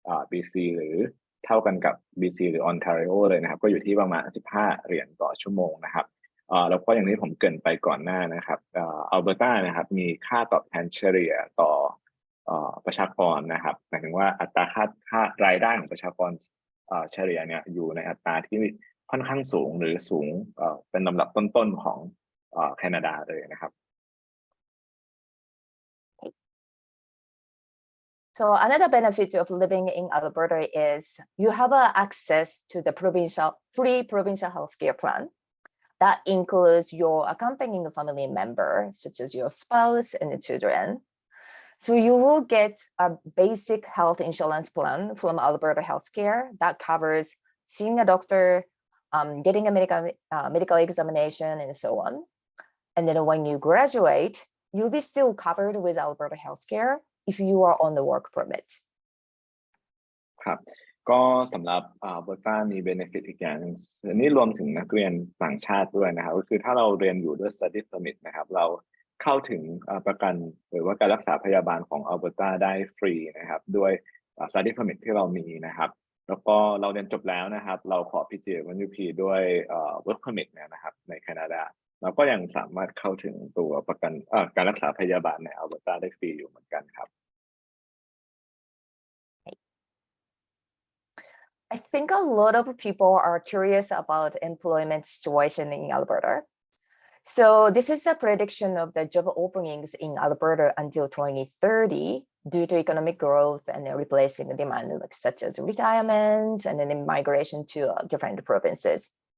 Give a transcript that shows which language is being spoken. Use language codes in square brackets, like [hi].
[th] BC หรือเท่ากันกับ BC หรือ Ontario เลยนะครับก็อยู่ที่ประมาณ15 เหรียญต่อชั่วโมงนะครับแล้วก็อย่างที่ผมเกริ่นไปก่อนหน้านะครับอัลเบอร์ตานะครับมีค่าตอบแทนเฉลี่ยต่อประชากรนะครับหมายถึงว่าอัตราค่ารายได้ของประชากรเฉลี่ยเนี่ยอยู่ในอัตราที่ค่อนข้างสูงหรือสูงเป็นลำดับต้นๆของแคนาดาเลยนะครับ [en] So another benefit of living in Alberta is you have access to the free provincial healthcare plan. That includes your accompanying family member, such as your spouse and the children. So you will get a basic health insurance plan from Alberta Healthcare that covers seeing a doctor, getting a medical examination, and so on. And then when you graduate, you'll be still covered with Alberta Healthcare if you are on the work permit. [th] ครับก็สำหรับเบอร์ต้ามี benefit อีกอย่างนึงอันนี้รวมถึงนักเรียนต่างชาติด้วยนะครับก็คือถ้าเราเรียนอยู่ด้วย study permit นะครับเราเข้าถึงประกันหรือว่าการรักษาพยาบาลของอัลเบอร์ตาได้ฟรีนะครับด้วย study permit ที่เรามีนะครับแล้วก็เราเรียนจบแล้วนะครับเราขอ PGWP ด้วยwork permit นะครับในแคนาดาเราก็ยังสามารถเข้าถึงตัวประกันการรักษาพยาบาลในอัลเบอร์ตาได้ฟรีอยู่เหมือนกันครับ [en] I think a lot of people are curious about employment situation in Alberta. So this is a prediction of the job openings in Alberta until 2030 due to economic growth and replacing the demand like such as retirement and then migration to different provinces.